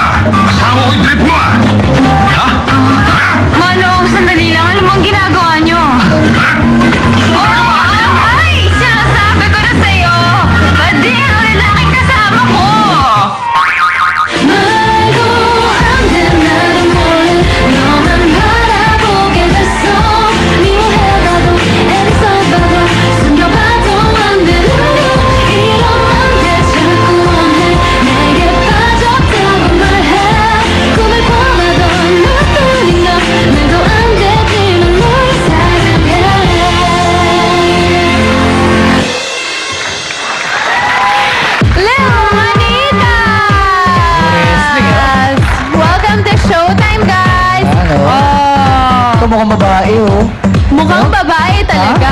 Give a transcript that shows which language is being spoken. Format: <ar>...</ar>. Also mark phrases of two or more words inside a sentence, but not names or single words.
<tl>Kasama ko yung trip mo, ah! Ha? Manong, sandali lang. Alam mo ang ginagawa niyo. Ay! Sinasabi ko na sa'yo. Pwede ang lalaking kasama ko.</tl> <ko>말도 안된 나를 몰래 너만 바라보게 됐어 미워해봐도 애써봐도 숨겨봐도 안 되는 이런 맘들 자꾸 원해 내게 빠졌다고 말해 꿈을 꿔봐도 너뿐인 것 말도 안 되지만 널 사랑해 Leonita!</ko> <en>Welcome to Showtime, guys!</en> <tl>Ito mukhang babae, oh. Mukhang babae talaga.</tl>